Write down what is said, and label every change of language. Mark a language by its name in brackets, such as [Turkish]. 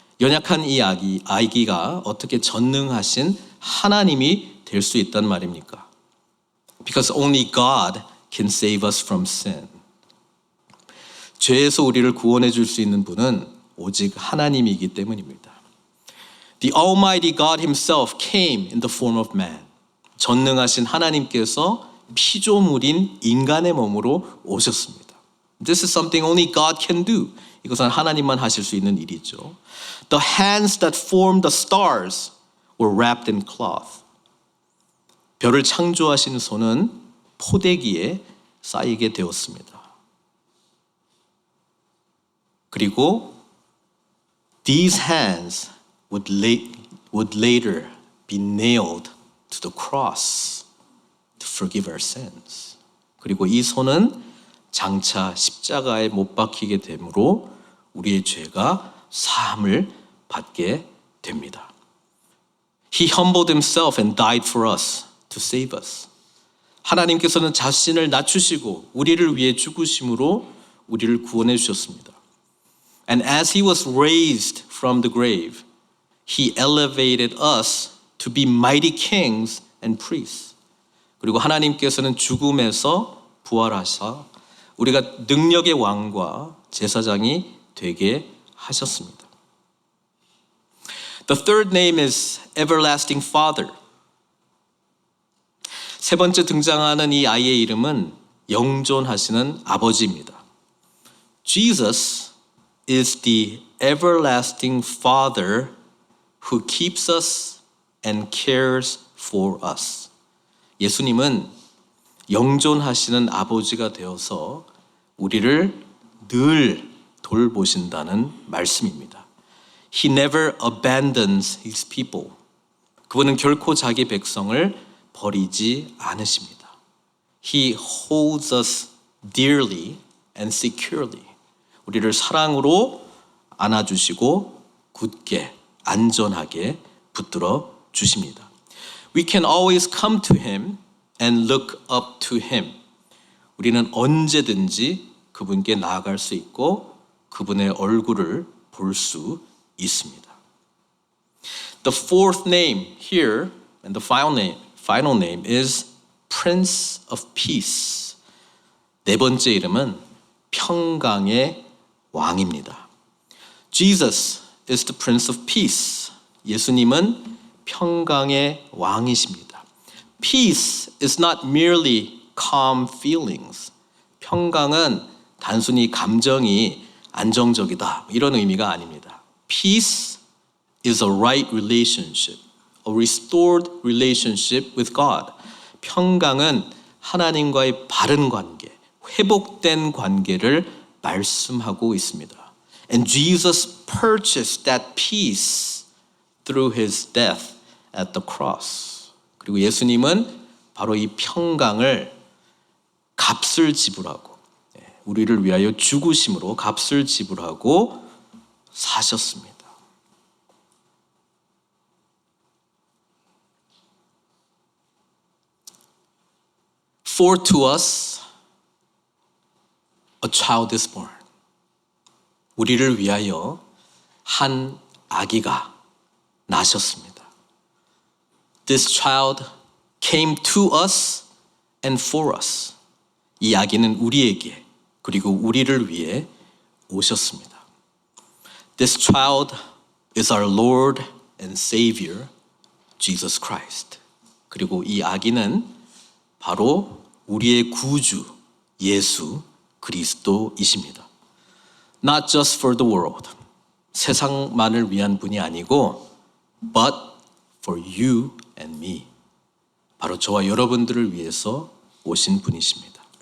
[Korean] 연약한 이 아기가 어떻게 전능하신 하나님이 될 수 있단 말입니까? [English] Because only God can save us from sin. [Korean] 죄에서 우리를 구원해 줄 수 있는 분은 오직 하나님이기 때문입니다. [English] The Almighty God Himself came in the form of man. [Korean] 전능하신 하나님께서 피조물인 인간의 몸으로 오셨습니다. [English] This is something only God can do. [Korean] 이것은 하나님만 하실 수 있는 일이죠. [English] The hands that formed the stars were wrapped in cloth. [Korean] 별을 창조하신 손은 포대기에 쌓이게 되었습니다. [English] 그리고 these hands would later be nailed to the cross to forgive our sins. [Korean] 그리고 이 손은 장차 십자가에 못 박히게 되므로 우리의 죄가 사함을 받게 됩니다. [English] He humbled himself and died for us to save us. [Korean] 하나님께서는 자신을 낮추시고 우리를 위해 죽으심으로 우리를 구원해 주셨습니다. [English] And as he was raised from the grave, he elevated us to be mighty kings and priests. [Korean] 그리고 하나님께서는 죽음에서 부활하사 우리가 능력의 왕과 제사장이 되게 하셨습니다. [English] The third name is Everlasting Father. [Korean] 세 번째 등장하는 이 아이의 이름은 영존하시는 아버지입니다. [English] Jesus is the everlasting Father who keeps us and cares for us. [Korean] 예수님은 영존하시는 아버지가 되어서 우리를 늘 돌보신다는 말씀입니다. [English] He never abandons his people. [Korean] 그분은 결코 자기 백성을 버리지 않으십니다. [English] He holds us dearly and securely. [Korean] 우리를 사랑으로 안아주시고 굳게 안전하게 붙들어 주십니다. [English] We can always come to Him and look up to Him. [Korean] 우리는 언제든지 그분께 나아갈 수 있고 그분의 얼굴을 볼 수 있습니다. [English] The fourth name here and the final name is Prince of Peace. [Korean] 네 번째 이름은 평강의 왕입니다. [English] Jesus is the Prince of Peace. [Korean] 예수님은 평강의 왕이십니다. [English] Peace is not merely calm feelings. [Korean] 평강은 단순히 감정이 안정적이다 이런 의미가 아닙니다. [English] Peace is a right relationship, a restored relationship with God. [Korean] 평강은 하나님과의 바른 관계, 회복된 관계를 말씀하고 있습니다. [English] And Jesus purchased that peace through His death at the cross. [Korean] 그리고 예수님은 바로 이 평강을 값을 지불하고 우리를 위하여 죽으심으로 값을 지불하고 사셨습니다. [English] For to us a child is born. [Korean] 우리를 위하여 한 아기가 나셨습니다. [English] This child came to us and for us. [Korean] 이 아기는 우리에게 그리고 우리를 위해 오셨습니다. [English] This child is our Lord and Savior, Jesus Christ. [Korean] 그리고 이 아기는 바로 우리의 구주 예수 그리스도이십니다. [English] Not just for the world. [Korean] 세상만을 위한 분이 아니고 [English] but for you and me. [Korean] 바로 저와 여러분들을 위해서 오신 분이십니다.